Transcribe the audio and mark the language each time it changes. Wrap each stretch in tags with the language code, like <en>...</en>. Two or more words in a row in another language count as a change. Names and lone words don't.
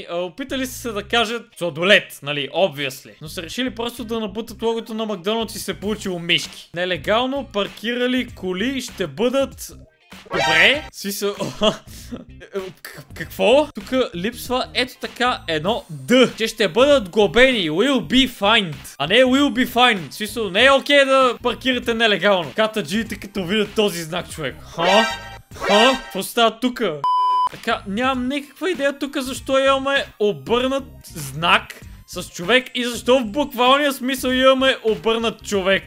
<bg>Опитали се да кажат сладолет, нали, obviously. Но са решили просто да набутат логото на Макдоналдс и се получило мишки. Нелегално паркирали коли ще бъдат... Добре, смисъл... Какво? Тук липсва ето така едно Д. Че ще бъдат глобени.</bg> <en>Will be fined.</en> <bg>А не</bg> <en>will be fined.</en> <bg>Смисъл, не е окей да паркирате нелегално. Катаджиите като видят този знак, човек. Какво става тук? Така, нямам никаква идея тук защо имаме обърнат знак с човек и защо в буквалния смисъл имаме обърнат човек.</bg>